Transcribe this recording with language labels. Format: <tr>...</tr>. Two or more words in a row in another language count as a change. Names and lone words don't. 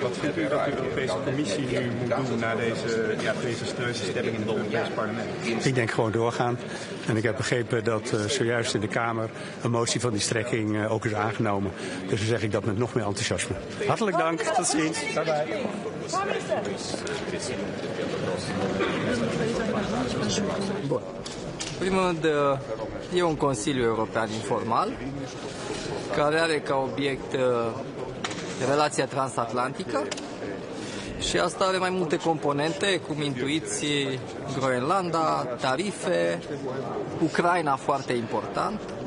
<nl>Wat vindt u dat de Europese Commissie nu moet doen na deze stemming in het Europees Parlement? Ik denk gewoon doorgaan. En ik heb begrepen dat zojuist in de Kamer een motie van die strekking ook is aangenomen. Dus dan zeg ik dat met nog meer enthousiasme. Hartelijk dank. Tot ziens.</nl> <en>Bye bye.</en> <ro>Bun. În primul rând, e un Consiliu European informal care are ca obiect relația transatlantică și asta are mai multe componente, cum intuiți, Groenlanda, tarife, Ucraina foarte important.</ro>